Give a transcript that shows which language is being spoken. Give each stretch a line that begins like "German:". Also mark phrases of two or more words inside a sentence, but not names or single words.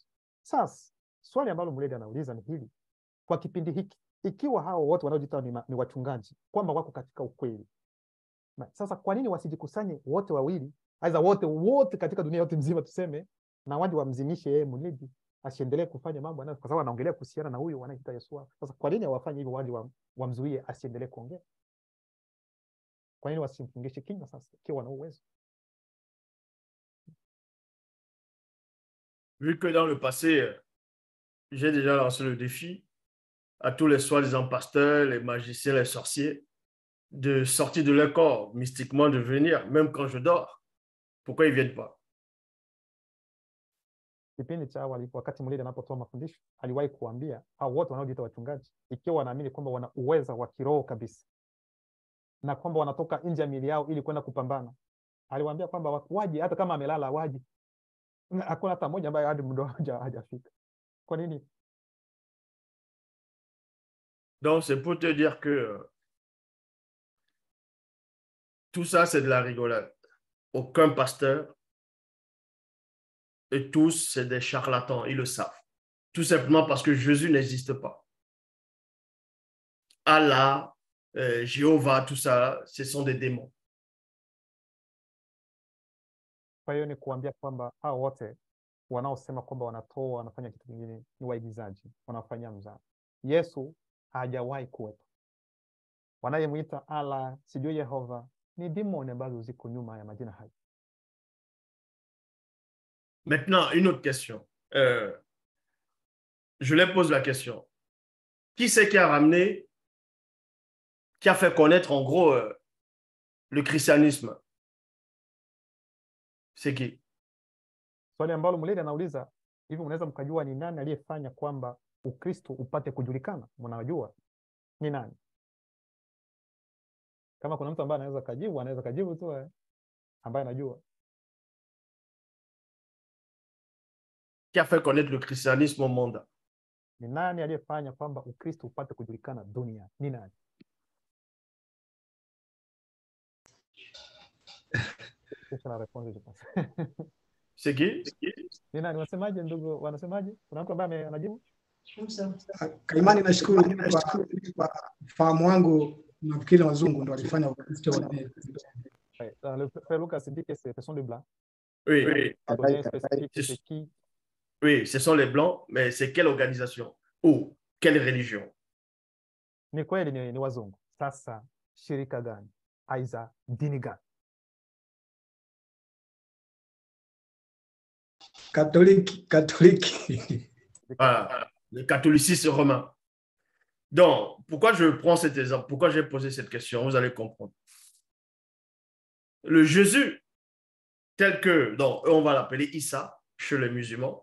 Swahili: Sasa swali ambalo Muledi anauliza ni hili: kwa kipindi hiki, ikiwa hao wote wanaojiita ni wachungaji kwamba wako katika ukweli, sasa kwa nini wasijikusanye wote wawili, aidha wote katika dunia yote mzima tuseme, na waje wamzimishe yeye Muledi asiendelee kufanya mambo anayo, kwa sababu anaongelea kuhusiana na huyo wanaita Yesu. Sasa kwa nini hawafanye hivyo, waje wamzuie asiendelee kuongea? Kwa nini wasimfungishe kinywa sasa ikiwa wana uwezo?
French: Vu que dans le passé, j'ai déjà lancé le défi à tous les soi-disant pasteurs, les magiciens, les sorciers, de sortir de leur corps, mystiquement de venir, même quand je dors. Pourquoi ils ne viennent pas?
Swahili: Kipindi cha awali wakati Muledi anapotoa mafundisho aliwahi kuambia hao wote wanaojiita wachungaji, ikiwa wanaamini kwamba wana uwezo wa kiroho kabisa na kwamba wanatoka nje ya miili yao ili kwenda kupambana, aliwaambia kwamba waje, hata kama amelala waje. Hakuna hata mmoja ambaye hadi muda hajafika. Kwa nini?
French: Donc c'est pour te dire que tout ça c'est de la rigolade. Aucun pasteur et tous c'est des charlatans, ils le savent. Tout simplement parce que Jésus n'existe pas. Allah, Jéhovah, tout ça, ce sont des démons.
Swahili: Kwa hiyo ni kuambia kwamba hao wote wanaosema kwamba wanatoa wanafanya kitu kingine ni waigizaji, wanafanya mzaha. Yesu hajawahi kuwepo. Wanayemuita Allah, sijui Yehova, ni demoni ambazo ziko nyuma ya majina hayo.
French: Maintenant, une autre question. Je leur pose la question. Qui c'est qui a ramené, qui a fait connaître en gros le christianisme? C'est qui?
Swahili: Swali ambalo Muledi anauliza, hivi mnaweza mkajua ni nani aliyefanya kwamba Ukristo upate kujulikana? Mnajua ni nani? Kama kuna mtu ambaye anaweza kajibu, anaweza kajibu tu ambaye anajua.
French: Qui a fait connaître le christianisme au monde?
Swahili: Ni nani aliyefanya kwamba Ukristo upate kujulikana dunia? Ni nani?
French: C'est qui?
Swahili: Ni nani? Wasemaje ndugu, wanasemaje? Kuna mtu ambaye anajibu? Kaimani, nashukuru kwa fahamu wangu, nafikiri wazungu ndio walifanya Ukristo wenyewe.
French: Le frère Lucas dit que ce sont les blancs. Oui, oui. Oui, ce sont les blancs, mais c'est quelle organisation ou quelle religion?
Swahili: Ni kweli ni wazungu. Sasa shirika gani? Aiza dini gani?
French: Catholique. Voilà, le catholicisme romain. Donc, pourquoi je prends cet exemple? Pourquoi j'ai posé cette question? Vous allez comprendre. Le Jésus, tel que, donc, on va l'appeler Issa chez les musulmans.